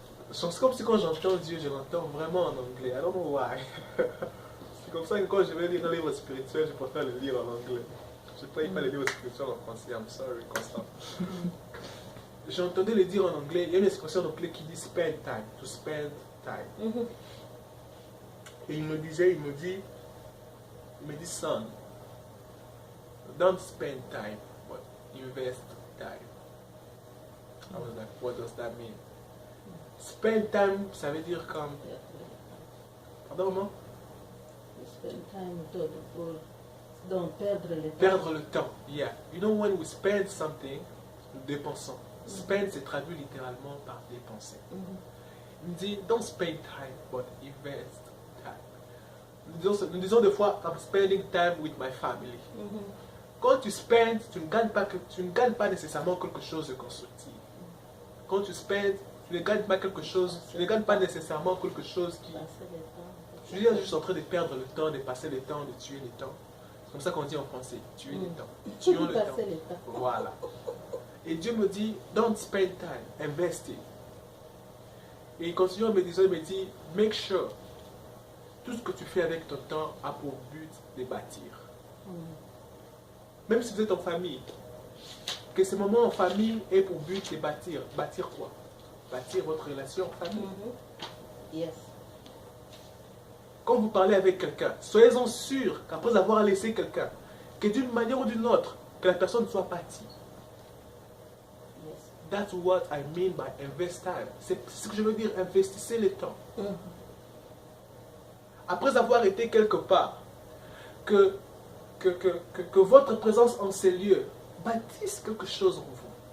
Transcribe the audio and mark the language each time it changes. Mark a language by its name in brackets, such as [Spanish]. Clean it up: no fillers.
[French] C'est comme si quand j'entends Dieu, je l'entends vraiment en anglais. [English] I don't know why. [French] C'est comme ça que quand je vais lire un livre spirituel, je préfère le lire en anglais. Je ne préfère pas le livre spirituel en français. [English] I'm sorry, Constant. [French] J'entendais le dire en anglais. Il y a une expression en anglais qui dit spend time, [English] to spend time. [French] Et il me dit, [English] son, don't spend time, but invest time. I was like, what does that mean? [French] Spend time, ça veut dire comme... Pardon, maman? Spend time donc perdre le temps. Perdre le temps, [English] yeah. You know, when we spend something, [French] nous dépensons. Spend, c'est traduit littéralement par dépenser. Il me dit, [English] don't spend time, but invest time. [French] Nous disons des fois, [English] I'm spending time with my family. [French] Quand tu spends, tu ne gagnes pas nécessairement quelque chose de constructif. Quand tu spends, tu ne gagnes pas quelque chose, tu ne gagnes pas nécessairement quelque chose qui... Tu es juste en train de perdre le temps, de passer le temps, de tuer le temps. C'est comme ça qu'on dit en français, tuer le temps. Tuons le temps. Voilà. Et Dieu me dit, [English] don't spend time, invest it. [French] Et il continue en me disant, il me dit, [English] make sure, [French] tout ce que tu fais avec ton temps a pour but de bâtir. Même si vous êtes en famille, que ce moment en famille ait pour but de bâtir. Bâtir quoi? Bâtir votre relation en famille. [English] Yes. [French] Quand vous parlez avec quelqu'un, soyez-en sûr qu'après avoir laissé quelqu'un, que d'une manière ou d'une autre, que la personne soit bâtie. [English] Yes. That's what I mean by invest time. [French] C'est ce que je veux dire, investissez le temps. Après avoir été quelque part, que votre présence en ces lieux bâtisse quelque chose en vous.